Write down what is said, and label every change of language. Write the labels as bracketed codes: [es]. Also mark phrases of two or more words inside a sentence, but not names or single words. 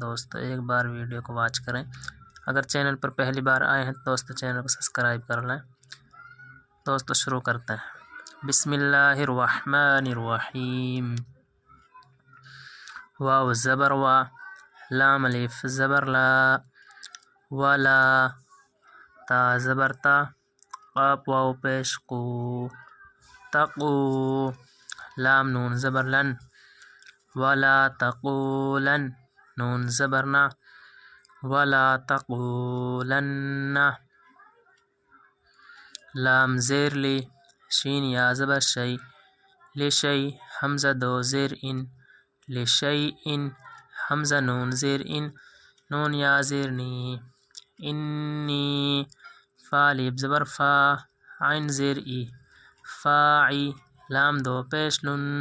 [ur] دوست ایک بار ویڈیو کو واچ کریں۔ اگر چینل پر پہلی بار آئے ہیں تو دوست چینل کو سبسکرائب کر لیں۔ دوست شروع کرتے ہیں۔ [ar] بسم اللہ الرحمن الرحیم۔ [ur] واو زبر وا، لام الف زبر لا، ولا، تا زبر تا، قاف واو پیش قو، تقو، لام نون زبر لن، [ar] ولا تقولن، [ur] نون زبر نا، [ar] ولا تقولن، [ur] لام زیر لی، شین یا زبر شی، لشی، حمزہ دو زیر ان، لشیء، حمزہ نون زیر ان، نون یا زیر نی، انی، فا الف زبر فا، عین زیر ای، فاعی، لام دو پیش لن،